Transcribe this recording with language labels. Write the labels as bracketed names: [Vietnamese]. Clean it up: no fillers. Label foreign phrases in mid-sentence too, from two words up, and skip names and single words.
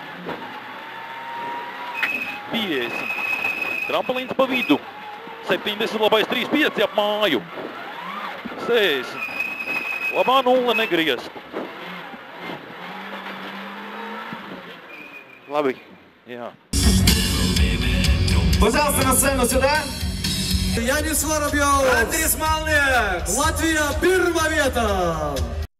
[Latvian] 50, trampolīns pa vidu. 70, labais 3, 5 ap māju. 60, labā 0 negriezt. Labi. Jā. [Russian] Пожалуйста, на сцену сюда. Янис Воробьев, Андрей Смолняк. Латвия, первая вета.